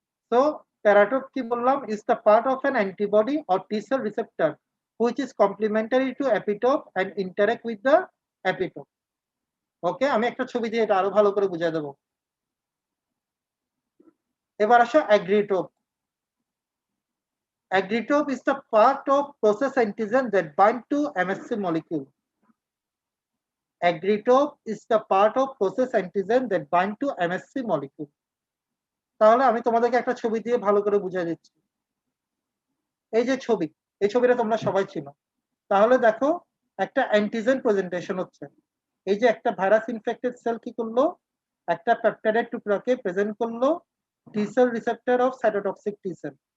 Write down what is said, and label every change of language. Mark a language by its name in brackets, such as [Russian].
[English] So paratope [Bangla] কি বললাম, [English] is the part of an antibody or T cell receptor which is complementary to epitope and interact with the epitope. [Bangla] ওকে, আমি একটা ছবি দিয়ে এটা আরো ভালো করে বুঝিয়ে দেব। এবার আসো অ্যাগ্রিটোপ। [English] Agritope is the part of process antigen that bind to MSC molecule. Agritope is the part of process antigen that bind to MSC molecule. [Bangla] তাহলে আমি তোমাদেরকে একটা ছবি দিয়ে ভালো করে বুঝিয়ে দিচ্ছি। এই যে ছবি, এই ছবিটা তোমরা সবাই চিনো। তাহলে দেখো একটা অ্যান্টিজেন প্রেজেন্টেশন হচ্ছে। এই যে একটা ভাইরাস ইনফেক্টেড সেল কি করলো, একটা পেপটাইডের টুকরাকে প্রেজেন্ট করলো টি sell receptor of cytotoxic T sell.